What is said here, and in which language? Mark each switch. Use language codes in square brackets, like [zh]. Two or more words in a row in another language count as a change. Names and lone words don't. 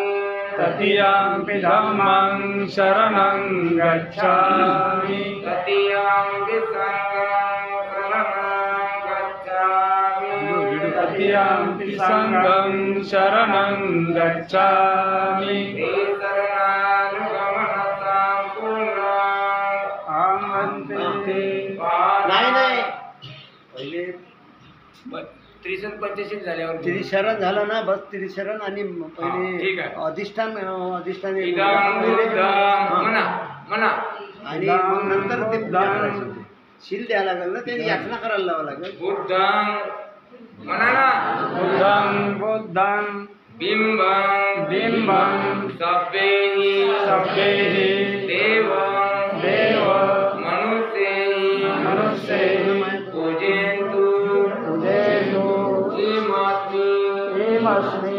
[pi] तृतीयंपि धम्मं शरणं गच्छामि तृतीयंपि संघं शरणं गच्छामि तृतीयंपि संघं शरणं गच्छामि [mr] नाही नाही पहिले त्रिशरण पंचशील झाल्यावर त्रिशरण झालं ना, बस त्रिशरण आणि ठीक पहिले आहे. अधिष्ठान [pi] इदं बुद्धं [mr] म्हणा म्हणा आणि मग नंतर ते पूजा करायची होती. शील द्यायला लागेल ना, ते याचना करायला लावावं लागेल. बुद्धं म्हणा ना [pi] बुद्धं बुद्धं बिंबं बिंबं सभ्येहि सभ्येहि देवं देव मनुष्येहि मनुष्येहि पूजयन्तु पूजयतु किमस्मि